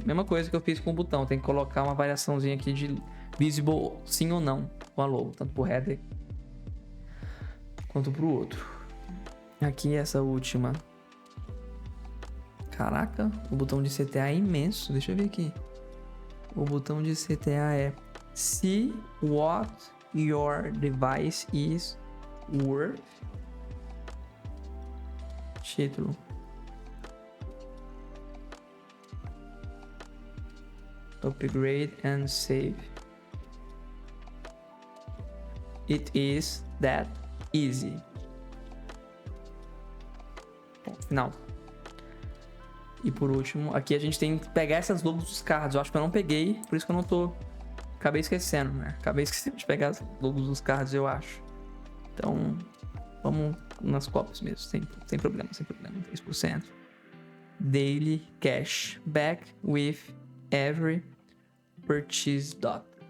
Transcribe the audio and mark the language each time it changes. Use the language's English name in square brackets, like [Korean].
[Portuguese] Mesma coisa que eu fiz com o botão. Tem que colocar uma variaçãozinha aqui de visible sim ou não com a logo. Tanto pro header quanto pro outro. Aqui essa última. Caraca, o botão de CTA é imenso. Deixa eu ver aqui. O botão de CTA é [English] See what your device is worth. [Portuguese] Título. [English] Upgrade and save. It is that easy. [Portuguese] Bom, final. E por último, aqui a gente tem que pegar essas logos dos cards. Eu acho que eu não peguei, por isso que eu não tô... Acabei esquecendo, né? Acabei esquecendo de pegar as logos dos cards, eu acho. Então, vamos nas cópias mesmo, sem problema, 3%. [English] Daily cash back with every purchase dot.